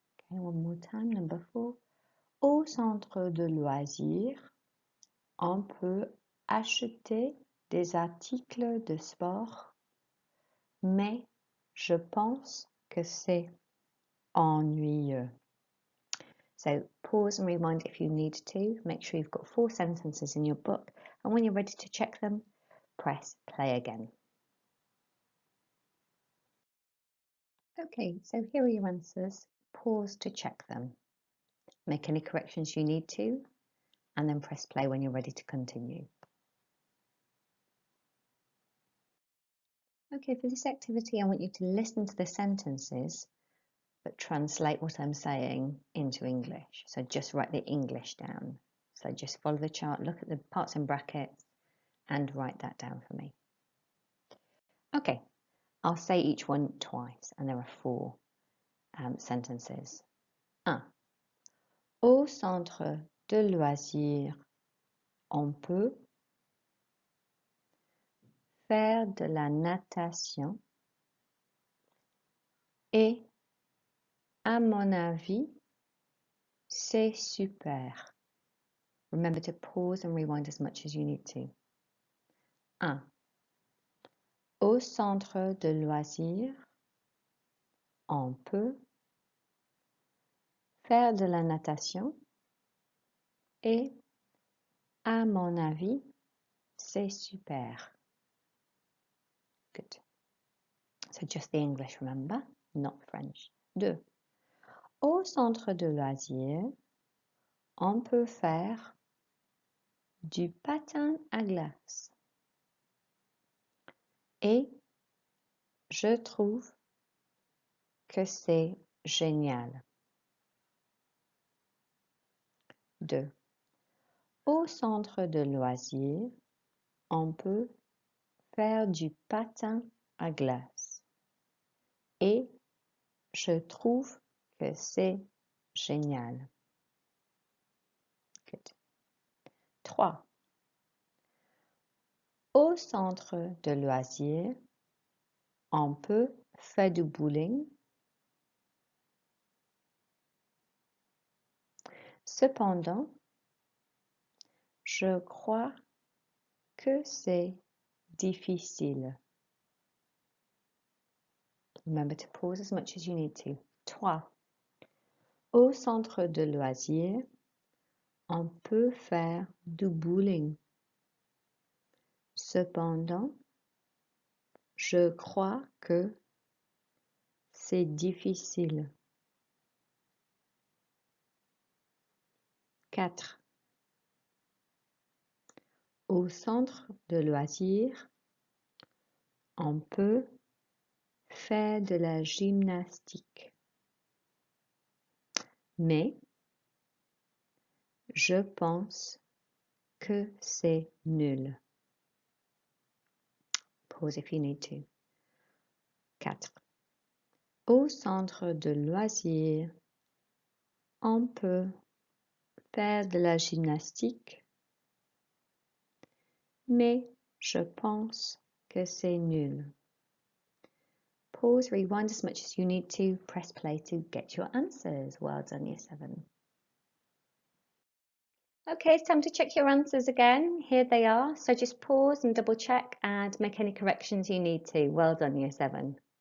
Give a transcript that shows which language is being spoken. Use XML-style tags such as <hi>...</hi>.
<en>Okay, one more time, number 4.</en> <fr>Au centre de loisirs, on peut acheter des articles de sport, mais je pense que c'est ennuyeux.</fr> <en>So pause and rewind if you need to. Make sure you've got 4 sentences in your book, and when you're ready to check them, press play again. Okay, so here are your answers. Pause to check them. Make any corrections you need to, and then press play when you're ready to continue. Okay, for this activity, I want you to listen to the sentences, but translate what I'm saying into English. So just write the English down. So just follow the chart, look at the parts in brackets, and write that down for me. Okay, I'll say each one twice, and there are 4 sentences. 1.</en> <fr>Au centre de loisirs, on peut faire de la natation et, à mon avis, c'est super.</fr> <en>Remember to pause and rewind as much as you need to. 1.</en> <fr>Au centre de loisirs, on peut faire de la natation et, à mon avis, c'est super.</fr> <en>Good. So just the English, remember, not French. 2.</en> <fr>Au centre de loisirs, on peut faire du patin à glace. Et je trouve que c'est génial. 2. Au centre de loisirs, on peut faire du patin à glace. Et je trouve que c'est génial. Good. 3. Au centre de loisirs, on peut faire du bowling. Cependant, je crois que c'est difficile.</fr> <en>Remember to pause as much as you need to. 3.</en> <fr>Au centre de loisirs, on peut faire du bowling. Cependant, je crois que c'est difficile.</fr> <en>4.</en> <fr>Au centre de loisirs, on peut faire de la gymnastique. Mais je pense que c'est nul.</fr> <en>Pause if you need to.</en> <fr>4. Au centre de loisirs, on peut faire de la gymnastique, mais je pense que c'est nul.</fr> <en>Pause, rewind as much as you need to, press play to get your answers. Well done, Year 7. Okay, it's time to check your answers again. Here they are. So just pause and double check and make any corrections you need to. Well done, Year 7.</en>